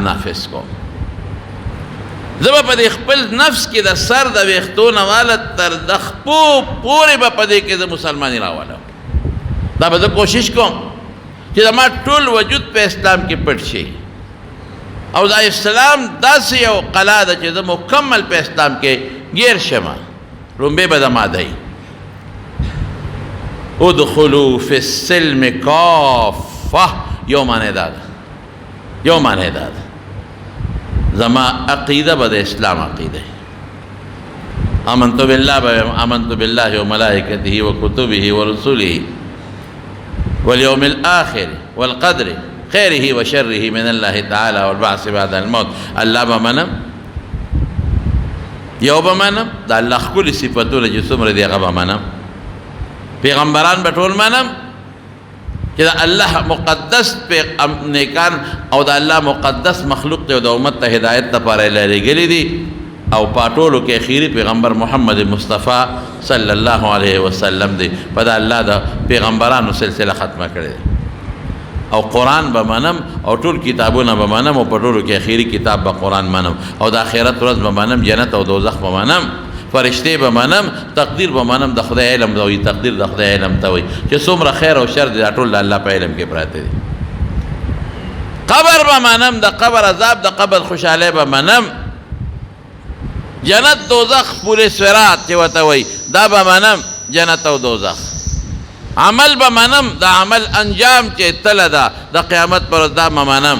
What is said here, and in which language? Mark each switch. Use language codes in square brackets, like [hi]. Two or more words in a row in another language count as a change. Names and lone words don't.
[ps] نافذ کوم زه به په خپل نفس کې د سر د ویښتو نه واله تر د خپو پورې به په دې کې زه مسلماني راولم دا به زه کوشش کوم چې زما ټول وجود په اسلام کې پټ شي او دا اسلام داسې یو قلا ده چې زه مکمل په اسلام کې گیر شمه لومبی به زما دی [ar] ادخلوا فی السلم کافه [ps] یو معنی دا ده یو معنی دا ده زما عقیده به د اسلام عقیده [ar] آمنت بالله و ملائکته و کتبه و رسوله والیوم الآخر والقدر خیره و شره من الله تعالی والبعث بعد الموت [ps] الله به منم یو به منم د الله ښکلي صفتونه چې څومره دي هغه به منم پیغمبران به ټول منم چې د الله مقدس نیکان او د الله مقدس مخلوق دی او د امت ته هدایت لپاره یې لېږلي دي او په ټولو کې اخیری پیغمبر محمد مصطفی [ar] صلی الله علیه وسلم [ps] دی په د الله د پیغمبرانو سلسله ختمه کړې ده او قرآن به منم او ټول کتابونه به منم او په ټولو کې اخیری کتاب به قرآن منم او د آخرت ورځ به منم جنت او دوزخ به منم فرشته به منم تقدیر به منم د خدای علم ته وایي تقدیر د خدای علم ته وایي چې څومره خیر او شر دی دا ټول د الله په علم کې پراته دي قبر به منم د قبر عذاب د قبر خوشحالی به منم جنت دوزخ پورې صراط چې ورته وایي دا به منم جنت او دوزخ عمل به منم د عمل انجام چې تله ده د قیامت پر ورځ دا به منم